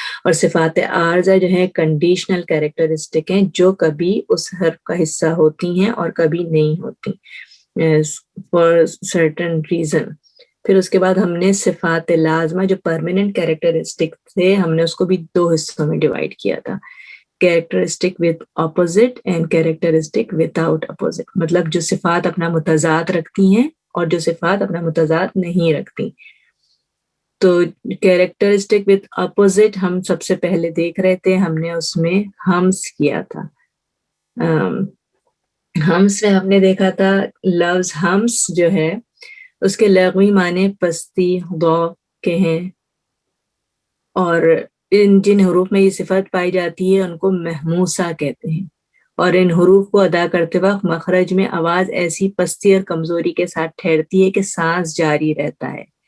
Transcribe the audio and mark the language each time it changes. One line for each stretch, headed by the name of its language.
Urdu: اور صفات عارضہ جو ہیں
English: conditional characteristic
Urdu: ہیں، جو کبھی اس حرف کا حصہ ہوتی ہیں اور کبھی نہیں ہوتی
English: For certain reason.
Urdu: پھر اس کے بعد ہم نے صفات لازمہ جو
English: permanent characteristic
Urdu: تھے، ہم نے اس کو بھی 2 حصوں میں ڈیوائڈ کیا تھا
English: characteristic with opposite and characteristic without opposite.
Urdu: مطلب جو صفات اپنا متضاد رکھتی ہیں اور جو صفات اپنا متضاد نہیں رکھتی. تو
English: characteristic with opposite
Urdu: ہم سب سے پہلے دیکھ رہے تھے, ہم نے اس میں ہمس کیا تھا. ہمس میں ہم نے دیکھا تھا لفظ ہمس جو ہے اس کے لغوی معنی پستی ضعف کے ہیں, اور جن حروف میں یہ صفت پائی جاتی ہے ان کو محموسہ کہتے ہیں, اور ان حروف کو ادا کرتے وقت مخرج میں آواز ایسی پستی اور کمزوری کے ساتھ ٹھہرتی ہے کہ سانس جاری رہتا ہے.